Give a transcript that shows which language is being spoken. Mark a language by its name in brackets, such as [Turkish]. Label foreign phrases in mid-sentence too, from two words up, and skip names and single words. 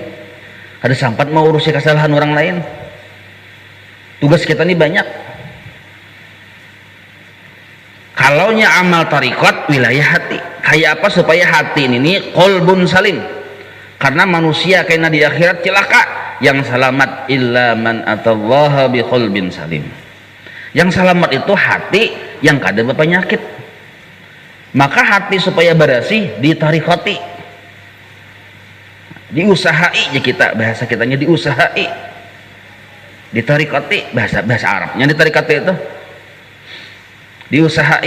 [Banjar] Ada sampat mau urusi kesalahan orang lain. Tugas kita nih banyak. Kalaunya amal tariqat wilayah hati. Kayak apa supaya hati ini nih [Arabic] قلب سليم. [Banjar] Karena manusia kayaknya di akhirat celaka. [Arabic] Yang selamat إلا من أتى الله بقلب سليم. [Banjar] Yang selamat itu hati yang kada berpenyakit. Maka hati supaya bersih ditarikati, diusahai ya, kita bahasa kitanya diusahai, ditarikati, bahasa Arabnya ditarikati itu diusahai.